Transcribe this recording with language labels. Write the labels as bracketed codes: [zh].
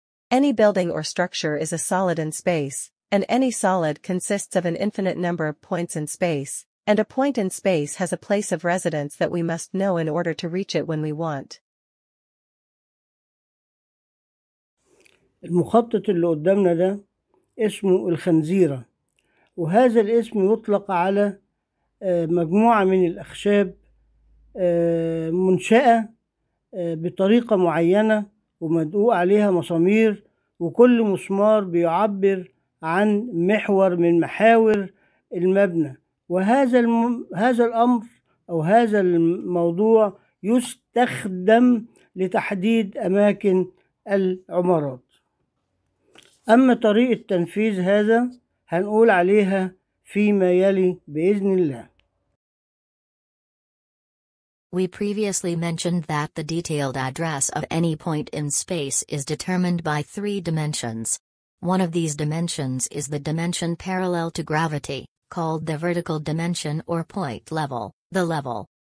[en] Any building or structure is a solid in space, and any solid consists of an infinite number of points in space, and a point in space has a place of residence that we must know in order to reach it when we want. [ar] المخطط اللي قدامنا ده اسمه الخنزيرة، وهذا الاسم يطلق على مجموعة من الأخشاب منشأة بطريقة معينة ومدقوق عليها مسامير، وكل مسمار بيعبر عن محور من محاور المبنى. هذا الأمر أو هذا الموضوع يستخدم لتحديد أماكن العمارات. أما طريقة تنفيذ هذا هنقول عليها فيما يلي بإذن الله. [en] We previously mentioned that the detailed address of any point in space is determined by 3 dimensions. One of these dimensions is the dimension parallel to gravity, called the vertical dimension or point level, the level.